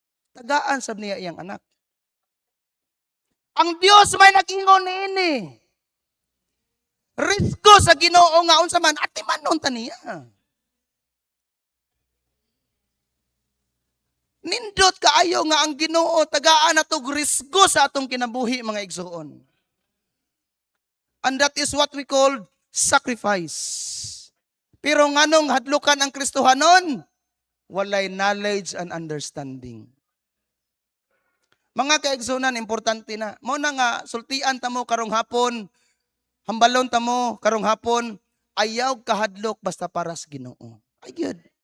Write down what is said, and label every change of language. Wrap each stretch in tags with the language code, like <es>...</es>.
<ceb>Tagaan sab niya iyang anak. Ang Dios may nag-ingon niini. Risgo sa Ginoo nga unsa man atimanon ta niya. Nindot kaayo nga ang Ginoo tagaan natog risgo sa atong kinabuhi, mga igsuon.</ceb> <en>And that is what we call sacrifice.</en> <ceb>Pero nganong hadlukan ang Kristohanon? Walay</ceb> <en>knowledge and understanding.</en> <ceb>Mga kaigsunan, importante na. Mo na nga, sultian ta mo karong hapon, hambalon ta mo karong hapon, ayaw kahadlok basta para sa Ginoo. Ay good.</ceb>